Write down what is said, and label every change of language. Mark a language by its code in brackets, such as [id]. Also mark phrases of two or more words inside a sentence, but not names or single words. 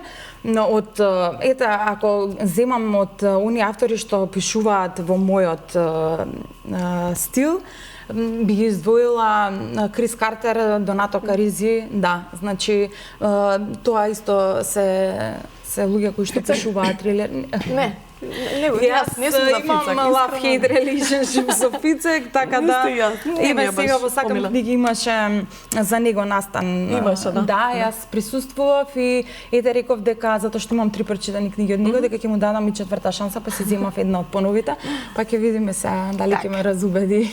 [mk] Но ако земам од оние автори што пишуваат во мојот стил, би ги издвоила Крис Картер, Донато Каризи, да, значи тоа исто се луѓе кои што пишуваат трилер. Јас не сум за Фицек. Имам [en] love-hate relationship [mk] со Фицек, така да. Еве сега во Сакам книги имаше за него настан. Имаше, да. Да, јас присуствував и ете реков дека затоа што имам 3 прочитани книги од него, дека ќе му дадам и 4-та шанса, па се земав една од поновите, па ќе видиме сега дали ќе ме разубеди.